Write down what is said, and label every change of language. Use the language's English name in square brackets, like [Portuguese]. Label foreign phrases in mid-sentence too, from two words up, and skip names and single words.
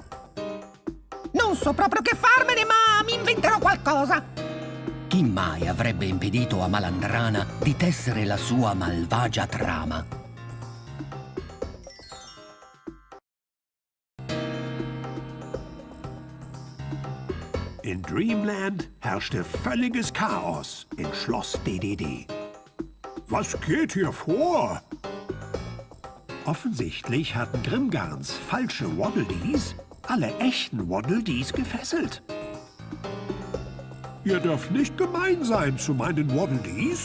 [Italian] Non so proprio che farmene, ma mi inventerò qualcosa! Chi mai avrebbe impedito a Malandrana di tessere la sua malvagia trama? [German] In Dreamland herrschte völliges Chaos im Schloss DDD. Was geht hier vor? Offensichtlich hatten Grimgarns falsche Waddle Dees alle echten Waddle Dees gefesselt. Ihr dürft nicht gemein sein zu meinen Waddle Dees.